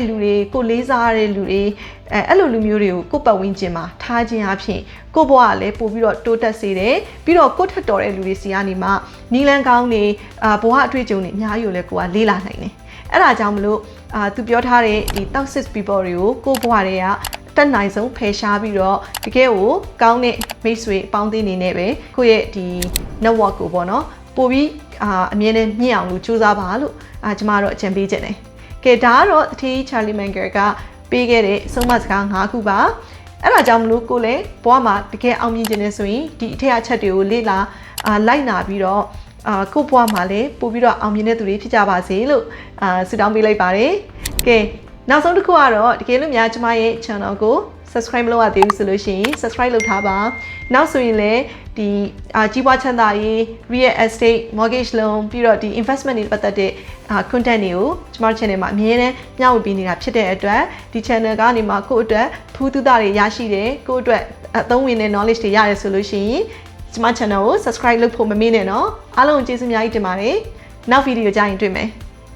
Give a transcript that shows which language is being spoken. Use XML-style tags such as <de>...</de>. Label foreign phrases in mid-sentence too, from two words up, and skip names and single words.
<my>လူတွေကိုလေးစားတဲ့လူတွေအဲ့လိုလူမျိုးတွေကိုကိုယ့်ပတ်ဝန်းကျင်မှာထားခြင်းအပြင်ကိုယ့်ဘဝကလည်းပိုပြီးတော့တိုးတက်စေတယ်ပြီးတော့ကိုယ့်ထက်တော်တဲ့လူတွေစီကနေမှနီလန်းကောင်းနေဘဝအတွေ့အကြုံတွေအများကြီးကိုလည်းကိုယ်ကလေးလာနိုင်တယ်အဲ့ဒါကြောင့်မလို့သူပြောထားတဲ့ဒီ</my> <en>toxic people</en> <my>တွေကိုကိုယ့်ဘဝတွေကတက်နိုင်ဆုံးဖယ်ရှားပြီးတော့တကယ်ကိုကောင်းတဲ့မိတ်ဆွေအပေါင်းအသင်းတွေနဲ့ပဲကိုယ့်ရဲ့ဒီ network ကိုပေါ့နော်ပို့ပြီးအမြဲတမ်းမြင့်အောင်လို့ကြိုးစားပါလို့ကျမတို့အကြံပေးချင်တယ် ။ကဲဒါကတော့အထေး Charlie Munger ကပေးခဲ့တဲ့ဆုံးမစကား5ခုပါ။အဲ့ဒါကြောင့်မလို့ကိုလည်းဘဝမှာတကယ်အောင်မြင်ခြင်းနဲ့ဆိုရင်ဒီအထက်အ ချက်တွေကိုလေ့လာလိုက်နာပြီးတော့ကိုဘဝမှာလည်းပို့ပြီးတော့အောင်မြင်တဲ့သူတွေဖြစ်ကြပါစေလို့ဆုတောင်းပေးလိုက်ပါတယ်။ ကဲနောက်ဆုံးတစ်ခုကတော့တကယ်လို့များကျမရဲ့ channel ကို subscribe မလုပ်ရသေးဘူးဆိုလို့ရှိရင် subscribe လုပ်ထားပါနောက်ဆိုရင်လည်းဒီကြီးပွားချမ်းသာရေး</my> <en>real estate mortgage loan</en> <my>ပြီးတော့ဒီ investment တွေပတ်သက်တဲ့content တွေကိုကျမတို့ channel မှာအမြဲတမ်းမျှဝေပေးနေတာဖြစ်တဲ့အတွက်ဒီ channel ကနေမှကိုယ့်အတွက်ထူးထူးသားတွေရရှိတယ်ကိုယ့်အတွက်အသုံးဝင်တဲ့ knowledge တွေရတယ်ဆိုလို့ရှိရင်ကျမ channel ကို subscribe လုပ်ဖို့မမေ့နဲ့နော်အားလုံးကျေးဇူးအများကြီးတင်ပါတယ်နောက်ဗီဒီယိုကြရင်တွေ့မယ်</my>